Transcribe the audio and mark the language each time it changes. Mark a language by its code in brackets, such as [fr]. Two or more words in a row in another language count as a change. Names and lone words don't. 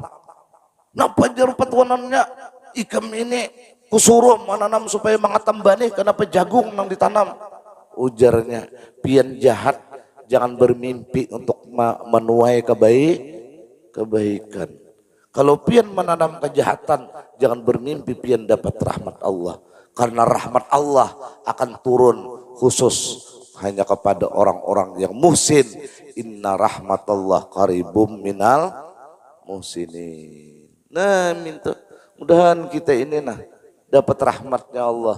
[bjn] Napa jarum patuanannya ikam ini kusuruh menanam supaya mangatam bani, kenapa jagung yang ditanam? Ujarnya, pian jahat jangan bermimpi untuk menuai kebaikan. Kalau pian menanam kejahatan, jangan bermimpi pian dapat rahmat Allah. [id] Karena rahmat Allah akan turun khusus hanya kepada orang-orang yang muhsin. [ar] إن رحمت الله قريب من المحسنين. [bjn] Nah, minta mudahan kita ini dapat rahmatnya Allah.